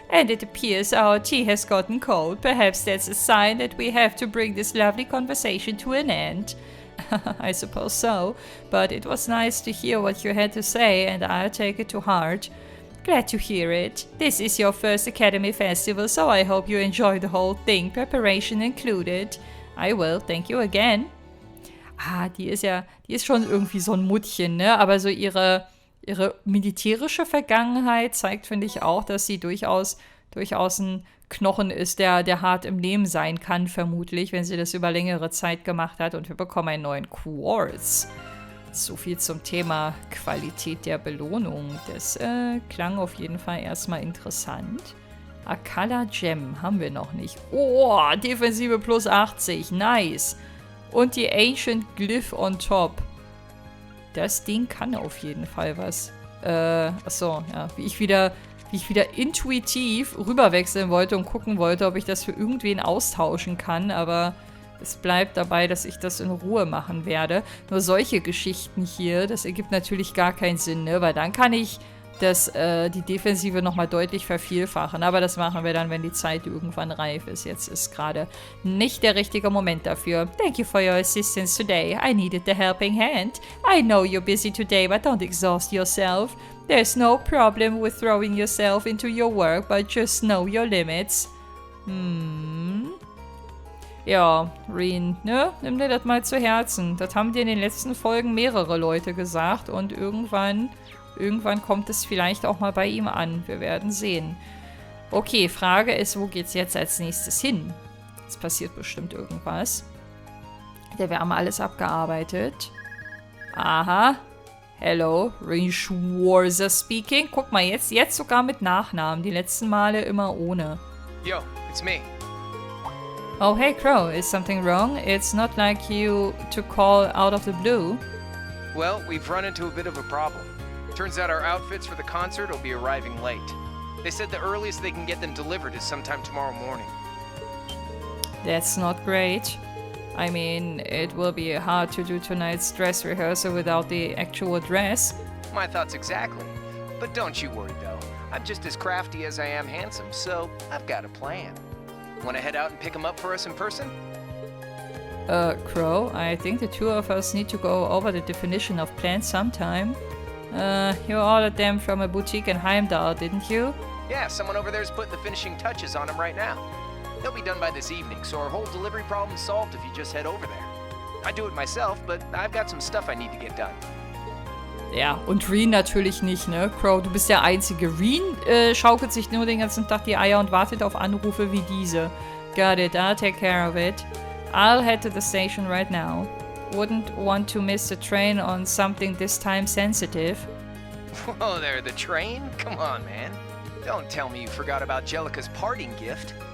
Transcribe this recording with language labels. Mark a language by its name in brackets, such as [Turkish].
[English] And it appears our tea has gotten cold. Perhaps that's a sign that we have to bring this lovely conversation to an end. I suppose so, but it was nice to hear what you had to say, and I'll take it to heart. Glad to hear it. This is your first Academy Festival, so I hope you enjoy the whole thing, preparation included. I will, thank you again. [German] Die ist schon irgendwie so ein Muttchen, ne? Aber so ihre militärische Vergangenheit zeigt, finde ich auch, dass sie durchaus ein Knochen ist, der hart im Leben sein kann, vermutlich, wenn sie das über längere Zeit gemacht hat. Und wir bekommen einen neuen Quartz. So viel zum Thema Qualität der Belohnung. Das klang auf jeden Fall erstmal interessant. Akala Gem haben wir noch nicht. Oh, Defensive plus 80. Nice. Und die Ancient Glyph on top. Das Ding kann auf jeden Fall was. Achso, ja. Wie ich wieder intuitiv rüberwechseln wollte und gucken wollte, ob ich das für irgendwen austauschen kann. Aber es bleibt dabei, dass ich das in Ruhe machen werde. Nur solche Geschichten hier, das ergibt natürlich gar keinen Sinn, ne? Weil dann kann ich die Defensive nochmal deutlich vervielfachen. Aber das machen wir dann, wenn die Zeit irgendwann reif ist. Jetzt ist gerade nicht der richtige Moment dafür. [English] Thank you for your assistance today. I needed the helping hand. I know you're busy today, but don't exhaust yourself. There's no problem with throwing yourself into your work, but just know your limits. [German] Ja, Reen, ne? Nimm dir das mal zu Herzen. Das haben dir in den letzten Folgen mehrere Leute gesagt und irgendwann kommt es vielleicht auch mal bei ihm an. Wir werden sehen. Okay, Frage ist, wo geht's jetzt als nächstes hin? Es passiert bestimmt irgendwas. Wir haben alles abgearbeitet. Aha. [English] Hello, Reen Schwarzer speaking. [German] Guck mal, jetzt sogar mit Nachnamen. Die letzten Male immer ohne. [English] Yo, it's me. Oh, hey Crow, is something wrong? It's not like you to call out of the blue. Well, we've run into a bit of a problem. Turns out our outfits for the concert will be arriving late. They said the earliest they can get them delivered is sometime tomorrow morning. That's not great. I mean, it will be hard to do tonight's dress rehearsal without the actual dress. My thoughts exactly. But don't you worry though. I'm just as crafty as I am handsome, so I've got a plan. Want to head out and pick them up for us in person? Crow, I think the two of us need to go over the definition of plan sometime. You ordered them from a boutique in Heimdall, didn't you? Yeah, someone over there's putting the finishing touches on them right now. They'll be done by this evening, so our whole delivery problem's solved if you just head over there. I do it myself, but I've got some stuff I need to get done. [German] Ja, und Reen natürlich nicht, ne? Crow, du bist der Einzige. Reen schaukelt sich nur den ganzen Tag die Eier und wartet auf Anrufe wie diese. [English] Got it, I'll take care of it. I'll head to the station right now. Wouldn't want to miss the train on something this time sensitive. Whoa there, the train? Come on, man. Don't tell me you forgot about Jellica's parting gift.